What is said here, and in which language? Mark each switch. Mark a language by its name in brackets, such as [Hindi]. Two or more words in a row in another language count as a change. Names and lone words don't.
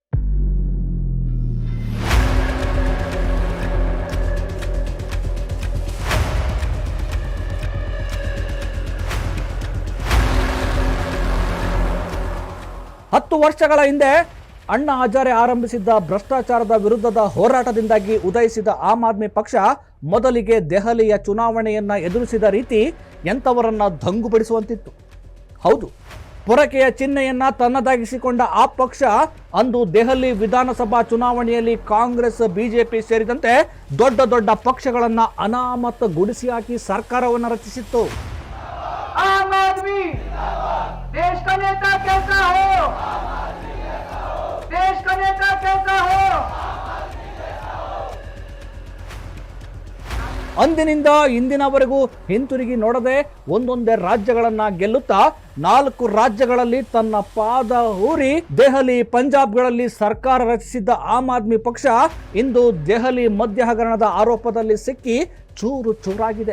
[Kannada] ಹತ್ತು ವರ್ಷಗಳ ಹಿಂದೆ ಅಣ್ಣಾ ಹಜಾರೆ ಆರಂಭಿಸಿದ್ದ ಭ್ರಷ್ಟಾಚಾರದ ವಿರುದ್ಧದ ಹೋರಾಟದಿಂದಾಗಿ ಉದಯಿಸಿದ ಆಮ್ ಆದ್ಮಿ ಪಕ್ಷ ಮೊದಲಿಗೆ ದೆಹಲಿಯ ಚುನಾವಣೆಯನ್ನ ಎದುರಿಸಿದ ರೀತಿ ಎಂಥವರನ್ನ ದಂಗುಬಡಿಸುವಂತಿತ್ತು. ಹೌದು, ಪೊರಕೆಯ ಚಿಹ್ನೆಯನ್ನ ತನ್ನದಾಗಿಸಿಕೊಂಡ ಆ ಪಕ್ಷ ಅಂದು ದೆಹಲಿ ವಿಧಾನಸಭಾ ಚುನಾವಣೆಯಲ್ಲಿ ಕಾಂಗ್ರೆಸ್, ಬಿಜೆಪಿ ಸೇರಿದಂತೆ ದೊಡ್ಡ ದೊಡ್ಡ ಪಕ್ಷಗಳನ್ನ ಅನಾಮತಗೊಳಿಸಿ ಹಾಕಿ ಸರ್ಕಾರವನ್ನು ರಚಿಸಿತ್ತು. [Hindi] आम आदमी देश का नेता कैसा हो, देश का नेता कैसा हो। [Kannada] ಅಂದಿನಿಂದ ಇಂದಿನವರೆಗೂ ಹಿಂತಿರುಗಿ ನೋಡದೆ ಒಂದೊಂದೇ ರಾಜ್ಯಗಳನ್ನ ಗೆಲ್ಲುತ್ತಾ 4 ರಾಜ್ಯಗಳಲ್ಲಿ ತನ್ನ ಪಾದ ಊರಿ ದೆಹಲಿ, ಪಂಜಾಬ್ಗಳಲ್ಲಿ ಸರ್ಕಾರ ರಚಿಸಿದ್ದ ಆಮ್ ಆದ್ಮಿ ಪಕ್ಷ ಇಂದು ದೆಹಲಿ ಮದ್ಯ ಹಗರಣದ ಆರೋಪದಲ್ಲಿ ಸಿಕ್ಕಿ ಚೂರು ಚೂರಾಗಿದೆ.